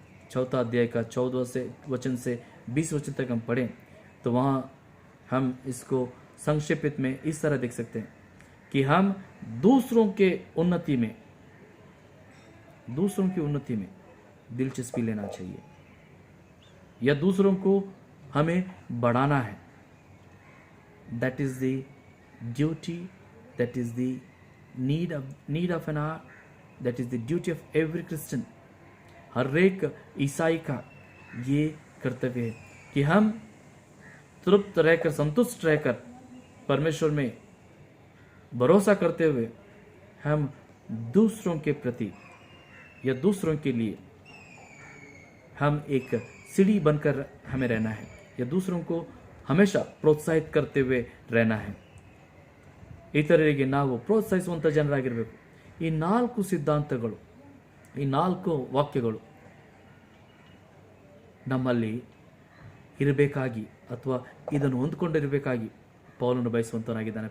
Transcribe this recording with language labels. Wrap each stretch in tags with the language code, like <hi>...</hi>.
<hi>4 अध्याय का 14 वचन से 20 वचन तक हम पढ़ें तो वहाँ हम इसको संक्षिप्त में इस तरह देख सकते हैं कि हम दूसरों की उन्नति में दिलचस्पी लेना चाहिए, या दूसरों को हमें बढ़ाना है.</hi> <en>That is the duty, that is the need of an hour, that is the duty of every Christian.</en> <hi>हर एक ईसाई का ये कर्तव्य है कि हम तृप्त रहकर, संतुष्ट रहकर, परमेश्वर में भरोसा करते हुए हम दूसरों के प्रति या दूसरों के लिए हम एक सीढ़ी बनकर हमें रहना है, या दूसरों को हमेशा प्रोत्साहित करते हुए रहना है.</hi> <kn>ಇತರರಿಗೆ ನಾವು ಪ್ರೋತ್ಸಾಹಿಸುವಂಥ ಜನರಾಗಿರಬೇಕು. ಈ 4 ಸಿದ್ಧಾಂತಗಳು, ಈ 4 ವಾಕ್ಯಗಳು ನಮ್ಮಲ್ಲಿ ಇರಬೇಕಾಗಿ ಅಥವಾ ಇದನ್ನು ಹೊಂದಿಕೊಂಡಿರಬೇಕಾಗಿ ಪೌಲನು ಬಯಸುವಂತನಾಗಿದ್ದಾನೆ.</kn>